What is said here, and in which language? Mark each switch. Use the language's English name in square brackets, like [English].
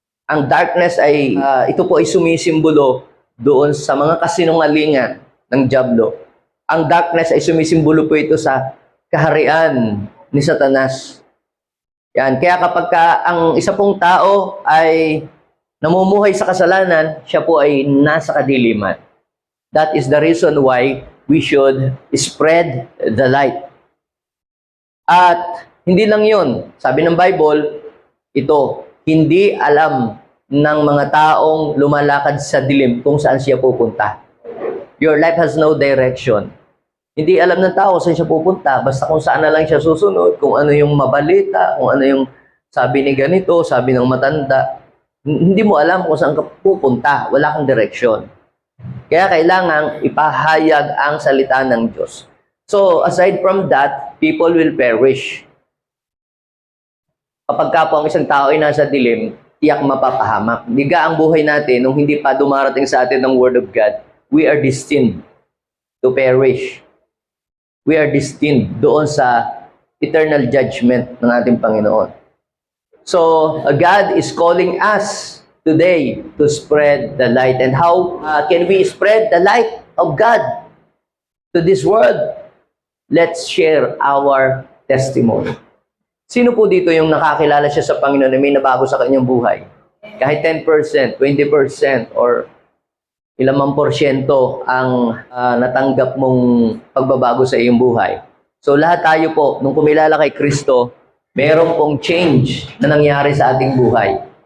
[Filipino] Ang darkness ay, ito po ay sumisimbolo doon sa mga kasinungalingan ng dyablo. Ang darkness ay sumisimbolo po ito sa kaharian ni Satanas. Yan. Kaya kapag ang isa pong tao ay namumuhay sa kasalanan, siya po ay nasa kadiliman. [English] That is the reason why we should spread the light. [Filipino] At hindi lang yun. Sabi ng Bible, ito, hindi alam ng mga taong lumalakad sa dilim kung saan siya pupunta. [English] Your life has no direction. [Filipino] Hindi alam ng tao saan siya pupunta, basta kung saan na lang siya susunod, kung ano yung mabalita, kung ano yung sabi ni ganito, sabi ng matanda. Hindi mo alam kung saan ka pupunta, wala kang direksyon. Kaya kailangang ipahayag ang salita ng Diyos. [English] So, aside from that, people will perish. [Filipino] Kapag ka po ang isang tao ay nasa dilim, tiyak mapapahamak. Diga ang buhay natin nung hindi pa dumarating sa atin ng Word of God, [English] we are destined to perish. We are destined [Filipino] doon sa eternal judgment ng ating Panginoon. [English] So, God is calling us today to spread the light. And how can we spread the light of God to this world? Let's share our testimony. [Filipino] Sino po dito yung nakakilala siya sa Panginoon na may nabago sa kanyang buhay? Kahit 10%, 20%, or ilang man porsyento ang natanggap mong pagbabago sa iyong buhay. So lahat tayo po, nung kumilala kay Kristo, meron pong change na nangyari sa ating buhay.